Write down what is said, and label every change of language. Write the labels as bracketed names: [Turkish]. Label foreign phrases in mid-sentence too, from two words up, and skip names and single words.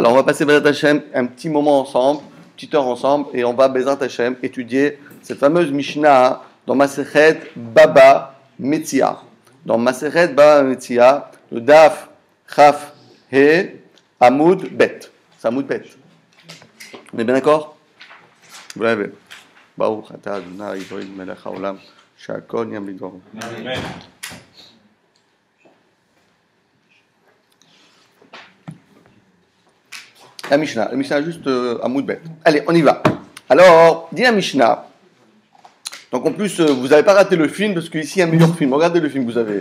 [French] Alors, on va passer [Hebrew] בעזרת השם [French] un petit moment ensemble, une petite heure ensemble, et on va [Hebrew] בעזרת השם [French] étudier cette fameuse Mishnah dans Masechet Baba Metzia. Dans Masechet Baba Metzia, le [Hebrew] דף כ״ה עמוד ב. [French] C'est [Hebrew] עמוד ב. [French] On est bien d'accord? Vous l'avez. [Hebrew] ברוך אתה אדוני אלהים מלך העולם שהכל ים לידור. Amen. [French] La Mishnah juste [Hebrew] עמוד ב. [French] Allez, on y va. Alors, dit la Mishnah. Donc en plus, vous n'avez pas raté le film, parce qu'ici, il y a un meilleur film. Regardez le film que vous avez.